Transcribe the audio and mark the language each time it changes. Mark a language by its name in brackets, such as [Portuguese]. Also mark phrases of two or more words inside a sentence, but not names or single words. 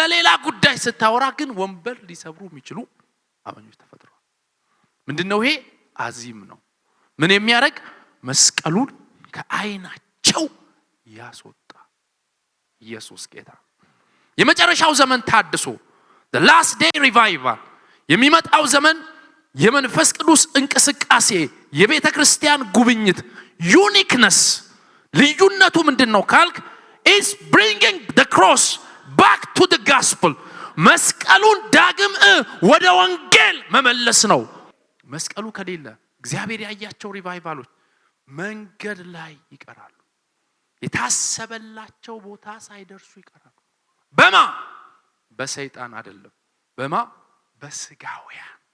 [Amharic] ሌላ ጉዳይ ስታወራ ግን ወንበር ሊሰብሩ የሚችሉ አማኞች ተፈጥሯል ምንድነው ይሄ አዚም ነው ምን የሚያረግ መስቀሉን ከአይናቸው ያስወጣ ኢየሱስ ጌታ የመጨረሻው ዘመን ታድሶ [English] the last day revival [Amharic] የሚመጣው ዘመን የመንፈስ ቅዱስ እንቅስቃሴ የቤተክርስቲያን ጉብኝት ዩኒክነስ ልዩነቱ ምንድነው ካልክ [English] is bringing the cross back to the gospel [Amharic] መስቀሉን ዳግም ወደ ወንጌል መመለስ ነው መስቀሉ ከሌለ እግዚአብሔር ያያቸው ሪቫይቫሎች መንገድ ላይ ይቀራሉ የታሰበላቸው ቦታ ሳይደርሱ ይቀራሉ በማ በሰይጣን አይደለም በማ በስጋውያን